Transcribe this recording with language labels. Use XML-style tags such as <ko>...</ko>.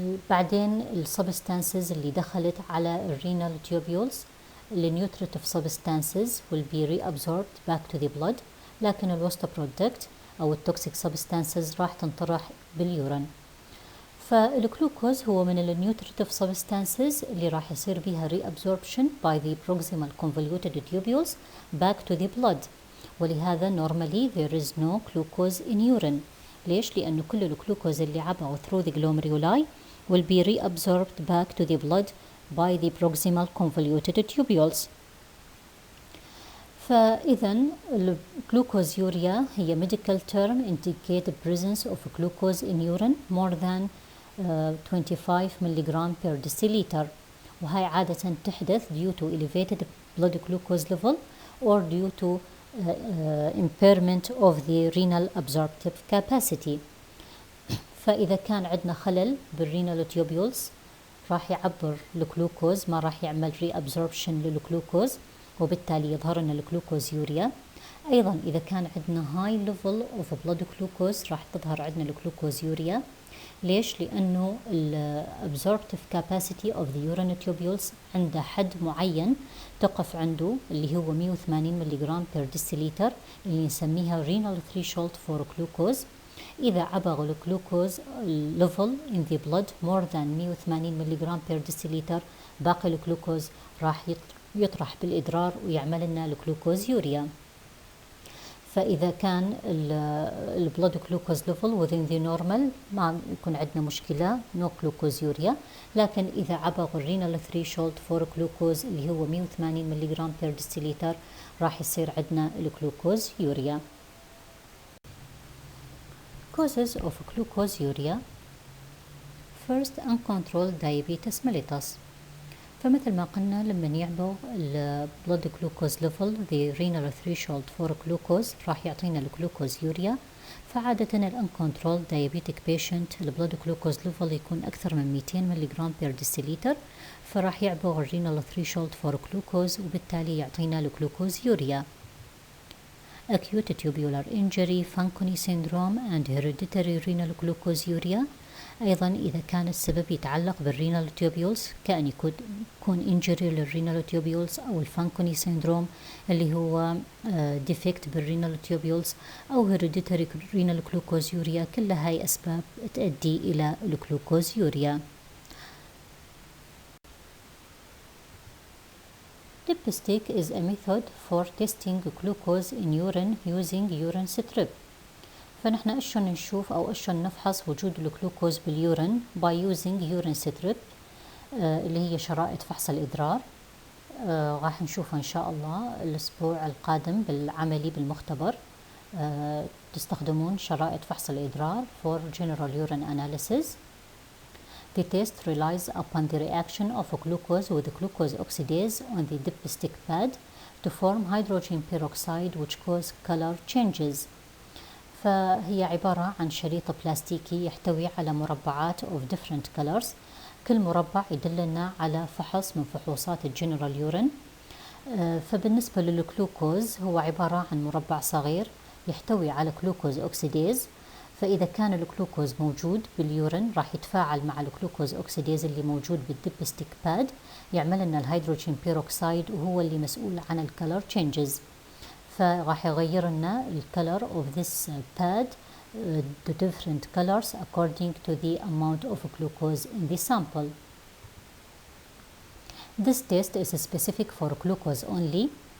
<ar>بعدين السبستانسز اللي دخلت على الرينال tubules النيوتريتيف substances</ar> <en>will be reabsorbed back to the blood،</en> <ar>لكن الوست برودكت أو التوكسيك substances راح تنطرح باليورين. فالجلوكوز هو من النيوتريتيف</ar> <en>substances</en> <ar>اللي راح يصير بيها</ar> <en>reabsorption by the proximal convoluted tubules back to the blood، ولهذا normally there is no glucose in urine.</en> <ar>ليش؟ لأنه كل الجلوكوز اللي عبره</ar> <en>through the glomeruli will be reabsorbed back to the blood by the proximal convoluted tubules.</en> <ar>فإذا الجلوكوزيوريا هي</ar> <en>medical term indicate the presence of glucose in urine more than 25 ملغ per deciliter،</en> <ar>وهي عادة تحدث</ar> <en>due to elevated blood glucose level or due to impairment of the renal absorptive capacity.</en> <ar>فإذا كان عندنا خلل بالرينال tubules راح يعبر الجلوكوز، ما راح يعمل reabsorption للجلوكوز، وبالتالي يظهر لنا الجلوكوزيوريا. أيضا إذا كان عندنا</ar> <en>high level of blood glucose</en> <ar>راح تظهر عندنا الجلوكوزيوريا. ليش؟ لأنه</ar> <en>absorptive capacity of the urine tubules</en> <ar>عنده حد معين تقف عنده اللي هو 180 ملغ per deciliter اللي نسميها</ar> <en>renal threshold for glucose.</en> <ar>إذا عبر الجلوكوز</ar> <en>level in the blood more than 180</en> <ar>ملغ per deciliter باقي الجلوكوز راح يطرح بالإدرار ويعمل لنا الجلوكوزيوريا. فإذا كان البلود glucose level within the normal ما يكون عندنا مشكلة</ar> <en>no glucosuria،</en> <ar>لكن إذا عبر الرينال threshold for glucose اللي هو 180 ملغ per deciliter راح يصير عندنا الجلوكوزيوريا.</ar> <en>Causes of glucosuria. First, uncontrolled diabetes mellitus.</en> <ar>فمثل ما قلنا لما يعبر</ar> <en>blood glucose level the renal threshold for glucose</en> <ar>راح يعطينا الجلوكوزيوريا. فعادة ال</ar> <en>uncontrolled diabetic patient</en> <ar>البلود glucose level يكون أكثر من 200 ملغ بير ديسيليتر، فراح يعبر الرينال threshold for glucose وبالتالي يعطينا الجلوكوزيوريا.</ar> <en>Acute tubular injury, Fanconi syndrome and hereditary renal glucosuria.</en> <ar>أيضا إذا كان السبب يتعلق بالرينال تيوبيولز كأن يكون injury للرينال تيوبيولز أو الفانكوني سيندروم اللي هو defect بالرينال تيوبيولز أو</ar> <en>hereditary renal glucosuria،</en> <ar>كل هاي أسباب تؤدي إلى الجلوكوزيوريا.</ar> <en>Dipstick is a method for testing glucose in urine using urine strip.</en> <ar>فنحن اشون نشوف او اشون نفحص وجود الجلوكوز باليورين</ar> <en>by using urine strip</en> <ar>اللي هي شرائط فحص الإدرار. راح نشوفها إن شاء الله الأسبوع القادم بالعملي بالمختبر. تستخدمون شرائط فحص الإدرار</ar> <en>for general urine analysis. The test relies upon the reaction of glucose with glucose oxidase on the dipstick pad to form hydrogen peroxide which cause color changes.</en> <ar>فهي عبارة عن شريط بلاستيكي يحتوي على مربعات</ar> <en>of different colors.</en> <ar>كل مربع يدلنا على فحص من فحوصات الجنرال يورين. فبالنسبة للجلوكوز هو عبارة عن مربع صغير يحتوي على جلوكوز أوكسيديز، فإذا كان الجلوكوز موجود باليورين راح يتفاعل مع الجلوكوز أوكسيديز اللي موجود بالديبستيك باد، يعمل لنا الهيدروجين بيروكسايد وهو اللي مسؤول عن الكالر تشينجز. فراح يغير لنا الكالر</ar> <en>of this pad the different colors according to the amount of glucose in the sample. This test is specific for glucose only.</en>